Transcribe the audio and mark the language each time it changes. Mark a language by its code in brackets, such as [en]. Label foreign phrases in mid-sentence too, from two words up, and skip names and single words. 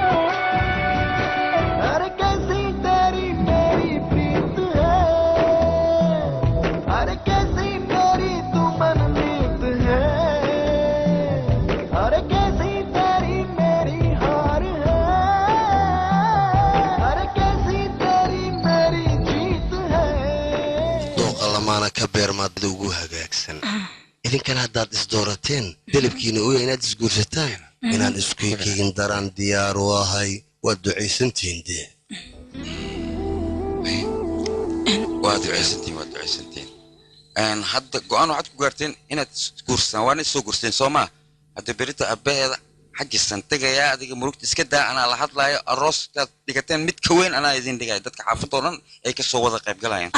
[hi] अरे कैसी तेरी मेरी प्रीत है, अरे कैसी मेरी तू मनमीत है, अरे कैसी तेरी मेरी हार है, अरे कैसी तेरी मेरी जीत है। [so] dooqa lamaana ka beermaad ugu hagaagsan idinkan haddaad isdoorateen dalabkiina u inaad isguursataan inaan isku kegin daraan diyaar u ahay waad ducaysantihiin dee waa ducaysantiin hadda go'aan waxaad ku gaarteen inaad guursaan waana soo guursteen soo maa hadda berita abbaheeda xaggiisan tegayaa adiga murugta iska daa anaa la hadlaayo arooskaad dhigateen mid ka weyn anaa idin dhigaya dadka xaafadoo dhan ay ka soo wada qayb galayaan